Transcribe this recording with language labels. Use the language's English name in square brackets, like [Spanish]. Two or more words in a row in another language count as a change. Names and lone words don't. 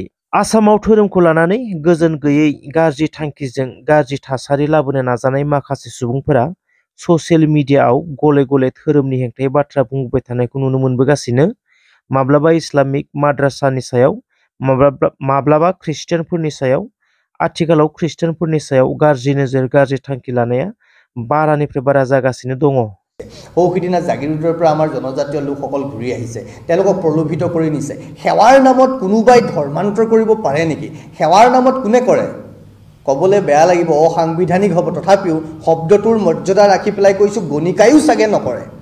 [Bodo] आसामाव धोरोमखौ लानानै गोजोन गैयै गाज्रि थांखिजों गाज्रि थासारि लाबोनो नाजानाय माखासे सुबुंफोरा ससियेल मिडियाआव गले गले धोरोमनि हेंथायै बाथ्रा बुंबाय थानायखौ नुनो मोनबोगासिनो। माब्लाबा इस्लामिक माद्रासानि सायाव, माब्लाबा ख्रिस्टियानफोरनि सायाव। आथिखालाव ख्रिस्टियानफोरनि सायाव गाज्रि नोजोर, गाज्रि थांखि लानाया बारानिफ्राय बारा जागासिनो दङ। [Assamese] সৌসিদিনা জাগিৰোডৰ পৰা আমাৰ জনজাতীয় লোকসকল ঘূৰি আহিছে, তেওঁলোকক প্ৰলোভিত কৰি নিছে। সেৱাৰ নামত কোনোবাই ধৰ্মান্তৰ কৰিব পাৰে নেকি? সেৱাৰ নামত কোনে কৰে? ক'বলৈ বেয়া লাগিব, অসাংবিধানিক হ'ব, তথাপিও শব্দটোৰ মৰ্যাদা ৰাখি পেলাই কৈছোঁ, গণিকায়ো চাগে নকৰে।